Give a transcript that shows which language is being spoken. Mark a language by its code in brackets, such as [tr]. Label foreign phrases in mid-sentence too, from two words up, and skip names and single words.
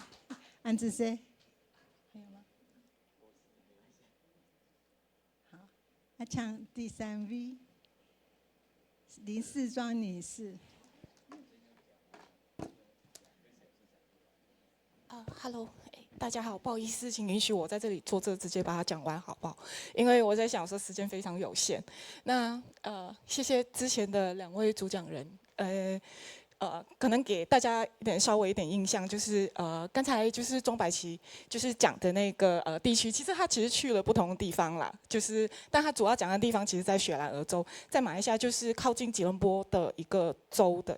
[zh] 安志生，還有嗎？好，那唱第3 V。林世莊女士，，Hello，大家好，不好意思，请允许我在这里坐着直接把它讲完，好不好？因为我在想说时间非常有限。那谢谢之前的2位主讲人，可能给大家稍微一点印象，就是刚才就是钟百琪就是讲的那个地区，其实去了不同的地方啦，但他主要讲的地方其实在雪兰莪州，在马来西亚就是靠近吉隆坡的一个州的。